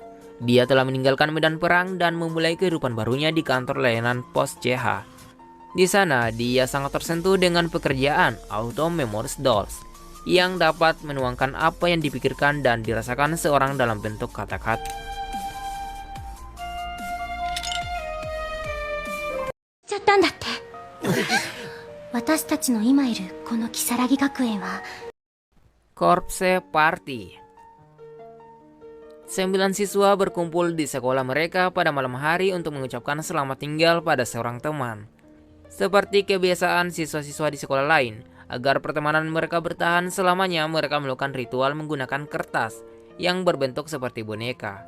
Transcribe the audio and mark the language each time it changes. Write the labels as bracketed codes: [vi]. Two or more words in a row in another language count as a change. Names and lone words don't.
[id] Dia telah meninggalkan medan perang dan memulai kehidupan barunya di kantor layanan pos CH. Di sana, dia sangat tersentuh dengan pekerjaan Auto Memories Dolls yang dapat menuangkan apa yang dipikirkan dan dirasakan seorang dalam bentuk kata-kata. [ja] ちゃったんだって。私たちの今いるこの如月学園は [id] Corpse Party. 9 siswa berkumpul di sekolah mereka pada malam hari untuk mengucapkan selamat tinggal pada seorang teman. Seperti kebiasaan siswa-siswa di sekolah lain, agar pertemanan mereka bertahan selamanya, mereka melakukan ritual menggunakan kertas yang berbentuk seperti boneka.